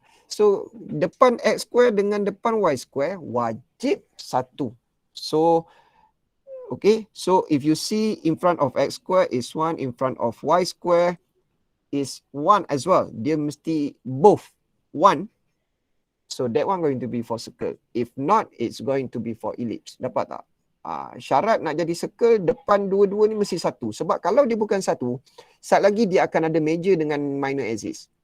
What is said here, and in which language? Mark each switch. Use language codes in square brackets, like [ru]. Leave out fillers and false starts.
[ms] So, depan x square dengan depan y square wajib satu. So, okay. [en] So, if you see in front of x square is 1, in front of y square is 1 as well. [ms] Dia mesti both 1. [en] So, that one going to be for circle. If not, it's going to be for ellipse. [ms] Dapat tak? Syarat nak jadi circle, depan dua-dua ni mesti satu. Sebab kalau dia bukan satu, sat lagi dia akan ada major dengan minor axis.